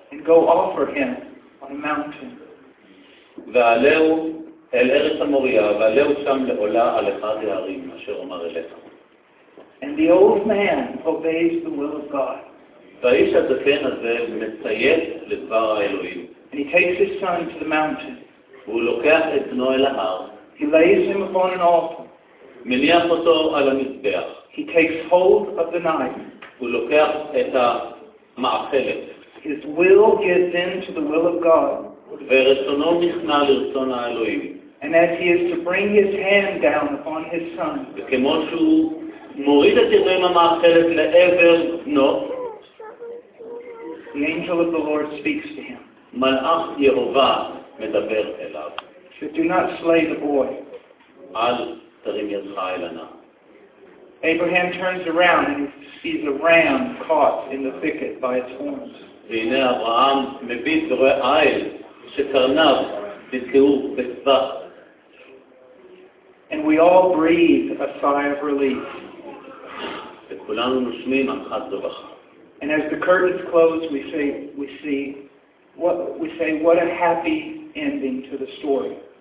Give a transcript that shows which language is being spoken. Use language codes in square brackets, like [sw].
[en] And go offer him on a mountain. [he] ועלהו אל ארץ המוריה, ועלהו שם לעולה על אחד הערים אשר אומר אליך. [en] And the old man obeys the will of God. [he] והאיש הזקן הזה מציית לדבר האלוהים. [en] And he takes his son to the mountain. [he] והוא לוקח את בנו אל ההר. [en] He lays him upon an altar. [he] מניח אותו על המזבח. [en] He takes hold of the knife. [he] והוא לוקח את המאכלת. [en] His will gets into the will of God. [he] ורצונו נכנע לרצון האלוהים. [en] And as he is to bring his hand down upon his son. [he] וכמו שהוא מוריד את ידו עם המאכלת לעבר בנו. [en] The angel of the Lord speaks to him. [he] מלאך יהובה מדבר אליו. [en] So do not slay the boy. [he] אל תרים ידך אל הנער. [en] Abraham turns around and sees a ram caught in the thicket by its horns. [he] והנה אברהם מביט ורואה איל שקרניו נתקעו בצבח. [en] And we all breathe a sigh of relief. [he] וכולנו נושמים אנחת רווחה. [en] And as the curtains close, we say, what a happy ending to the story.